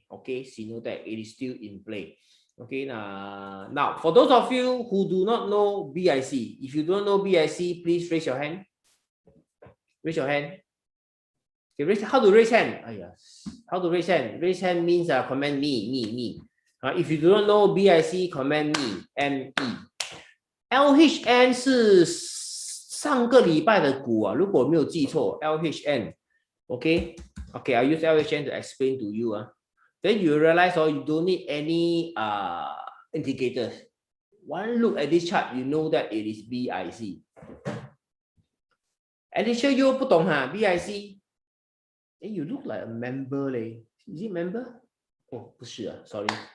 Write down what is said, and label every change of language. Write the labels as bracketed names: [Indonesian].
[English] Okay, Sino Tech, it is still in play. Okay, now for those of you who do not know BIC, if you don't know BIC, please raise your hand. Raise your hand. Okay, how to raise hand? Yes. How to raise hand? Raise hand means comment me. If you do not know BIC, comment me, ME. [Chinese] LHN 是上个礼拜的股如果没有记错 ，LHN。 [English] Okay, I'll use LHN to explain to you. Then you realize you don't need any indicators. One look at this chart, you know that it is BIC. Alicia, you [Chinese] 不懂BIC? [English] You look like a member leh. Is it member? Oh, [Chinese] 不是 [English] sorry.